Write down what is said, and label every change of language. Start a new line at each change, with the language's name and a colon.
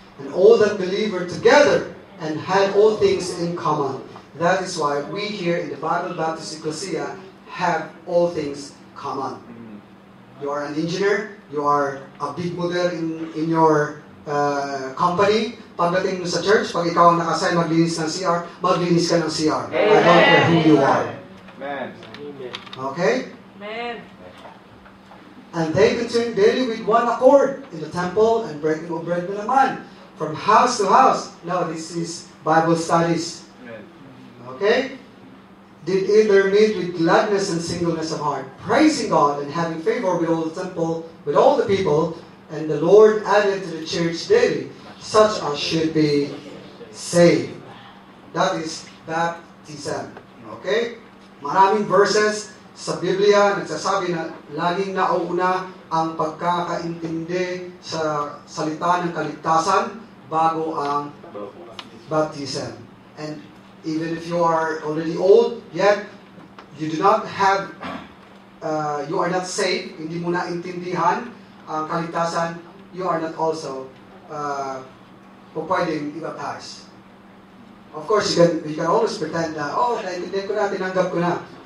English: And all that believed were together and had all things in common. That is why we here in the Bible Baptist Ecclesia have all things common. You are an engineer, you are a big model in your company.
Filipino: Pagdating mo sa church, pag ikaw ang nakasign maglinis ng CR, maglinis ka ng CR.
English: I don't care who you are. Amen. Okay? Amen. And they continued daily with one accord in the temple and breaking of bread
Filipino: na naman,
English: from house to house. Now, this is Bible studies. Amen. Okay? Did either meet with gladness and singleness of heart, praising God and having favor with all the temple, with all the people, and the Lord added to the church daily such as should be saved. That is baptism. Okay?
Filipino: Maraming verses sa Biblia nagsasabi na laging nauuna ang pagkakaintindi sa salita ng kaligtasan bago ang baptism.
English: And even if you are already old, yet you do not have, you are not saved,
Filipino: hindi mo naintindihan ang kaligtasan,
English: you are not also
Filipino: pwedeng i-baptize.
English: Of course, you can always pretend na,
Filipino: naintindihan ko na, tinanggap ko na.